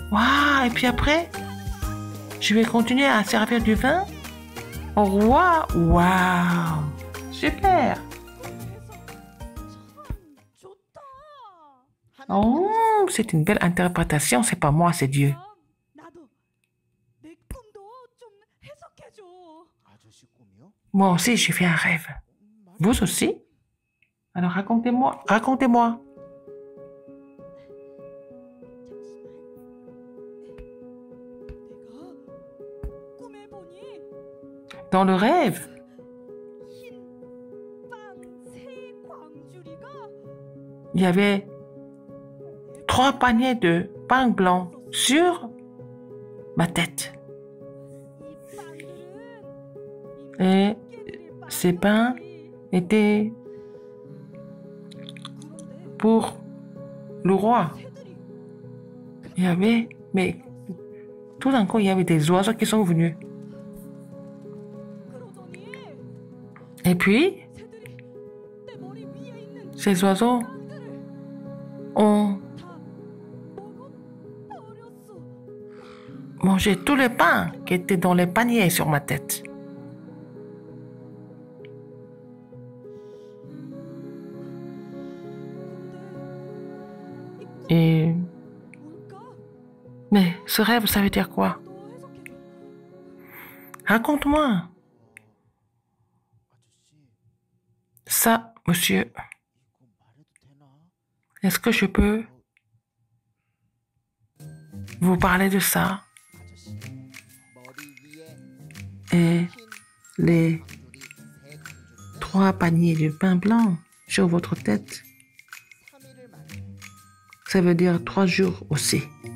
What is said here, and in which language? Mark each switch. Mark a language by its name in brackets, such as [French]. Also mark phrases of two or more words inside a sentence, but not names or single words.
[French] Et puis après, je vais continuer à servir du vin au roi. Waouh! Super! Oh, c'est une belle interprétation. C'est pas moi, c'est Dieu. [Korean] 나도 내 꿈도 좀 해석해줘. [French] Moi aussi, j'ai fait un rêve. Vous aussi? Alors racontez-moi, racontez-moi. [Korean] 내가 꿈에 보니 [French] Dans le rêve, [Korean] 흰빵세 광주리가 [French] il y avait 3 paniers de pain blanc sur ma tête. [Korean] 이 빵들은 [French] Et ces pains étaient pour le roi. Il y avait, mais tout d'un coup, il y avait des oiseaux qui sont venus. [Korean] 그러더니 [French] Et puis, [Korean] 새들이 내 머리 위에 있는 [French] ces oiseaux [Korean] 빵들을 [French] ont [Korean] 먹어버렸어. [French] mangé tous les pains qui étaient dans les paniers sur ma tête. Et... [Korean] 뭘까? [French] Mais ce rêve, ça veut dire quoi? [Korean] 너 해석해줘. [French] Raconte-moi. Ça, monsieur, est-ce que je peux vous parler de ça? Et les 3 paniers de pain blanc sur votre tête, ça veut dire 3 jours aussi.